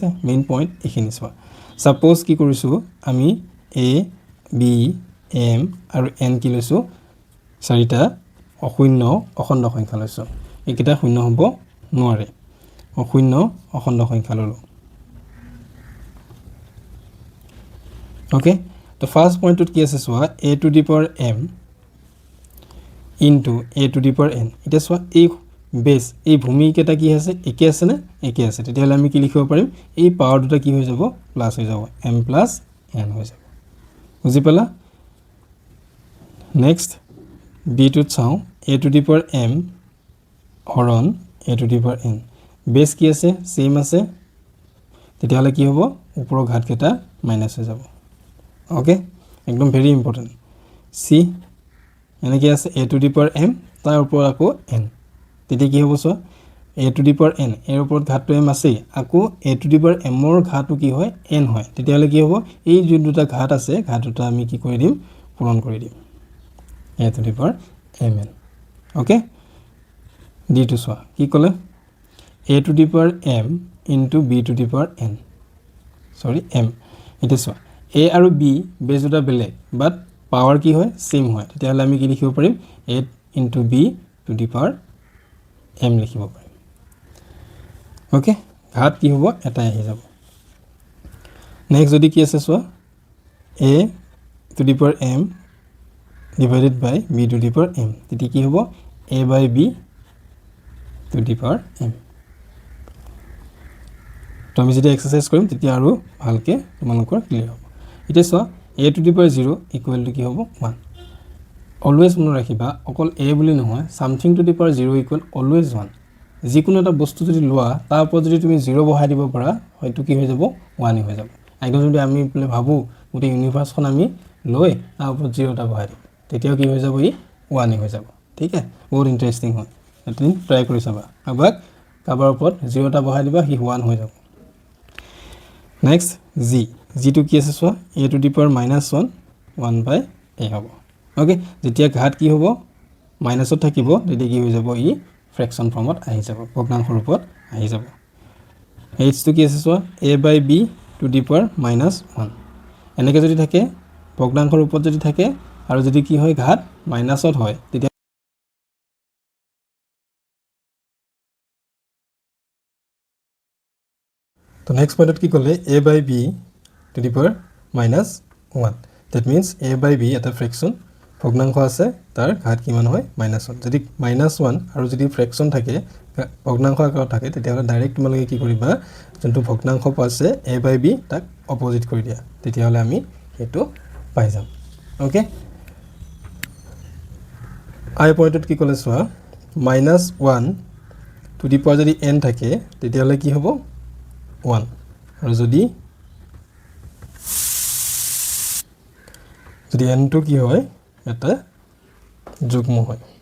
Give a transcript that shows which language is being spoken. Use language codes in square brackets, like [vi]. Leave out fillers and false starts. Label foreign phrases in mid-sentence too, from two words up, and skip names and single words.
[en] main point [as] এইখিনি চোৱা। ছাপ'জ কি কৰিছোঁ আমি ABM আৰু N কি লৈছোঁ 4টা অখণ্ড সংখ্যা লৈছোঁ। এইকেইটা শূন্য হ'ব নোৱাৰে, অখণ্ড সংখ্যা ল'লোঁ। ওকে, তো ফাৰ্ষ্ট পইণ্টটোত কি আছে চোৱা [en] A to the power M into A to the power N. [as] এতিয়া চোৱা এই বেছ এই ভূমিকেইটা কি আছে একে আছেনে একে আছে, তেতিয়াহ'লে আমি কি লিখিব পাৰিম এই পাৱাৰ দুটা কি হৈ যাব প্লাছ হৈ যাব M + N হৈ যাব। বুজি পালা। [en] next b [as] চাওঁ [en] A to the power M [as] হৰণ [en] A to the power N। [as] বেছ কি আছে ছেইম আছে, তেতিয়াহ'লে কি হ'ব ওপৰৰ ঘাতকেইটা মাইনাছ হৈ যাব। ওকে, একদম [en] very important. [as] চি এনেকৈ আছে [en] A to the power M [as] তাৰ ওপৰত আকৌ N, তেতিয়া কি হ'ব চোৱা [en] A to the power N [as] এৰ ওপৰত ঘাতটো M আছেই, আকৌ [en] A to the power Mৰ [as] ঘাতটো কি হয় N হয়, তেতিয়াহ'লে কি হ'ব এই যোন দুটা ঘাত আছে ঘাত দুটা আমি কি কৰি দিম পূৰণ কৰি দিম [en] A to the power Mn। [as] ওকে, ডিটো চোৱা কি ক'লে [en] A to the power M into B to the power N M. [as] এতিয়া চোৱা A আৰু B বেছ দুটা বেলেগ বাট পাৱাৰ কি হয় ছেইম হয়, তেতিয়াহ'লে আমি কি লিখিব পাৰিম [en] A into B to the power M [as] লিখিব পাৰিম। ওকে, ঘাত কি হ'ব এটাই আহি যাব। নেক্সট যদি কি আছে চোৱা [en] A to the power m [as] divided by b to the power m. তেতিয়া কি হ'ব [en] a by b to the power m. [as] তো আমি যেতিয়া এক্সাৰসাইজ কৰিম তেতিয়া আৰু ভালকে তোমালোকৰ ক্লিয়াৰ হ'ব। এতিয়া চোৱা [en] a to the power 0 equal to [as] কি হ'ব 1. অলৱেজ মনত ৰাখিবা অকল a বুলি নহয় [en] something to the power 0 equal always 1. [as] যিকোনো এটা বস্তু যদি লোৱা তাৰ ওপৰত যদি তুমি 0 বহাই দিব পাৰা হয়তো কি হৈ যাব 1 হৈ যাব। একদম যদি আমি ভাবো গোটেই ইউনিভাৰ্সখন আমি লৈ তাৰ ওপৰত 0 টা বহাই দিম তেতিয়াও কি হৈ যাব ই 1 হৈ যাব। ঠিক আছে বহুত ইন্টাৰেষ্টিং হয় তুমি ট্ৰাই কৰি চাবা কাবাৰ ওপৰত 0 টা বহাই দিবা হি 1 হৈ যাব। নেক্সট g টো কি আছে চোৱা [en] a to the power -1 1 by a [as] হ'ব। ওকে যেতিয়া ঘাত কি হ'ব মাইনাসত থাকিব তেতিয়া কি হৈ যাব ই [en] fraction form [as] আহি যাব ভগ্নাংশ ৰূপত আহি যাব। h টো কি আছে চোৱা [en] a by b to the power -1 [as] এনেকৈ যদি থাকে ভগ্নাংশ ৰূপত যদি থাকে আৰু যদি কি হয় ঘাত মাইনাসত হয় তেতিয়া তো [en] next point [as] কি ক'লে [en] a by b to the power -1 that means a by b [as] এটা ফ্ৰেকশন ভগ্নাংশ আছে তাৰ ঘাত কিমান হয় -1 যদি -1 আৰু যদি ফ্ৰেকশন থাকে ভগ্নাংশ আকাৰত থাকে তেতিয়াহ'লে ডাইৰেক্ট তোমালোকে কি কৰিবা যোনটো ভগ্নাংশ আছে [en] a by b [as] তাক অপোজিট কৰি দিয়া তেতিয়াহ'লে আমি হেতু পাই যাম। ওকে আই পইণ্টত কি ক'লে চোৱা -1 [en] to the power [as] যদি n থাকে তেতিয়াহ'লে কি হ'ব 1 আৰু যদি n টো কি হয় এটা যুগ্ম হয়।